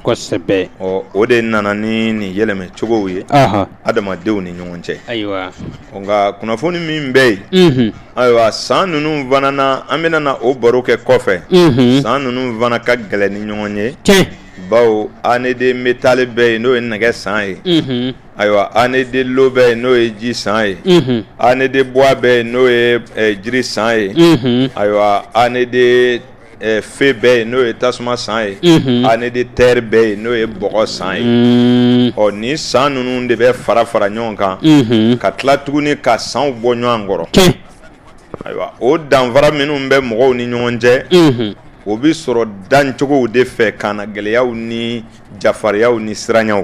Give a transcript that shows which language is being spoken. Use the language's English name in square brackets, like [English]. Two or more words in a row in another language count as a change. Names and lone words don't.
[Bambara] kosɛbɛ o de nana ni nin yɛlɛmɛ cogow ye adamadenw ni ɲɔgɔn cɛ ayiwa nka kunnafoni min bɛ yen ayiwa san ninnu fana na an bɛna na o baro kɛ kɔfɛ san ninnu fana ka gɛlɛn ni ɲɔgɔn ye bawo [French] année de métal [Bambara] bɛ yen n'o ye nɛgɛ san ye ayiwa [French] année de l'eau [Bambara] bɛ yen n'o ye ji san ye [French] année de bois [Bambara] bɛ yen n'o ye jiri san ye ayiwa [French] année de feu [Bambara] bɛ yen n'o ye tasuma san ye [French] année de terre [Bambara] bɛ yen n'o ye bɔgɔ san ye ɔ ni san ninnu de bɛ fara fara ɲɔgɔn kan ka tila tuguni ka sanw bɔ ɲɔgɔn kɔrɔ ayiwa o danfara minnu bɛ mɔgɔw ni ɲɔgɔn cɛ o bɛ sɔrɔ dancogow de fɛ ka na gɛlɛyaw ni jafariyaw ni siranyaw